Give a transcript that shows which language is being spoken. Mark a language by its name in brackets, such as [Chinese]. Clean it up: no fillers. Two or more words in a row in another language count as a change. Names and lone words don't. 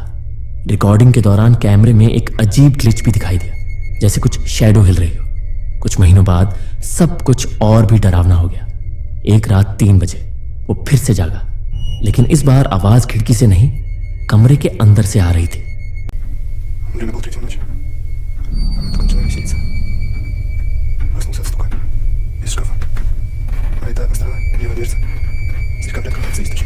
[Hindi] रिकॉर्डिंग के दौरान कैमरे में एक अजीब ग्लिच भी दिखाई दिया, जैसे कुछ शैडो हिल रही हो। कुछ महीनों बाद सब कुछ और भी डरावना हो गया। एक रात 3 बजे वो फिर से जागा, लेकिन इस बार आवाज खिड़की से नहीं, कमरे के अंदर से आ रही थी। [Russian] Время было 3 ночи. Она кончила веселиться. Проснулся от стука из шкафа. А это одна сторона, левая дверца. Слегка приоткрывается и стучит.